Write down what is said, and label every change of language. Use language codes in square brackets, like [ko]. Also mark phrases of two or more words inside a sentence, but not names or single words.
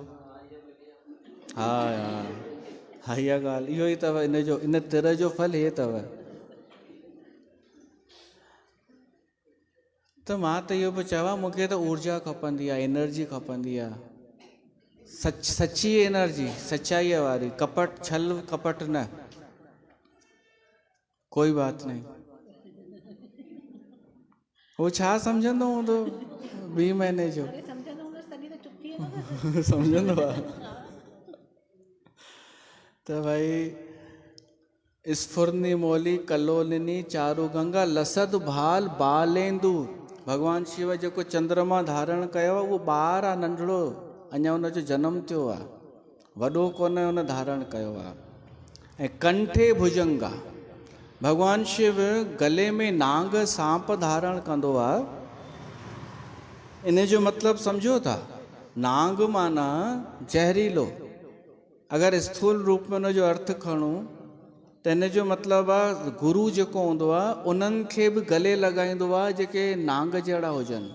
[sd] हा हा इहा ॻाल्हि इहो ई अथव, हिनजो इन तिर जो फल इहे अथव। त मां त इहो पियो चवां, मूंखे त ऊर्जा खपंदी आहे, एनर्जी खपंदी आहे, सची एनर्जी, सच्चाईअ वारी, कपट छल कपट न। [hi] कोई बात नहीं। [sd] वो छा सम्झंदो हूंदो 2 महीने जो? सम्झंदो आहे त भाई [sa] स्फुरनी मोली कल्लोलिनी चारू गंगा लसद भाल बालेंदु। [sd] भगवान शिव जेको चंद्रमा धारण कयो उहो ॿार आहे, नंढड़ो, अञा हुनजो जनमु थियो आहे, वॾो कोन्हे हुन धारण कयो आहे। [sa] ऐं कंठे भुजंगा, [sd] भगवान शिव गले में नांग सांप धारण कंदो आहे। इन जो मतिलबु सम्झो था, नांग माना ज़हरीलो। अगरि स्थूल रूप में हुनजो अर्थ खणूं त इन जो मतिलबु आहे गुरु जेको हूंदो आहे उन्हनि खे बि गले लॻाईंदो आहे जेके नांग जहिड़ा हुजनि।